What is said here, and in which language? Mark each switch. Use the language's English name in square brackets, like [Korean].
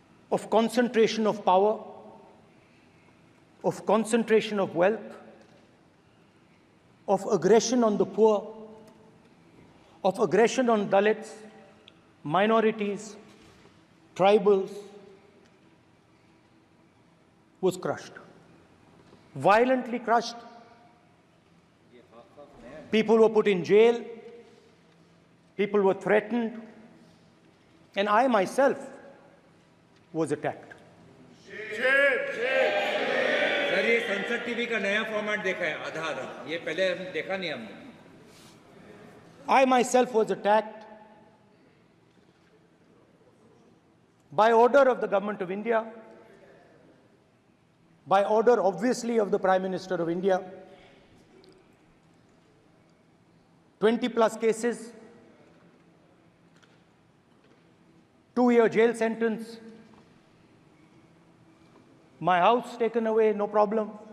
[English] of concentration of power, of concentration of wealth, of aggression on the poor, of aggression on Dalits, minorities, tribals, was crushed, violently crushed. People were put in jail, people were threatened, and I myself was attacked. [Hindi] Sir, ये संसद TV का नया format देखा है, आधा ये पहले हम देखा नहीं हमने। [English] I myself was attacked by order of the government of India, by order obviously of the Prime Minister of India. 20+ cases, 2-year jail sentence, my house taken away, no problem.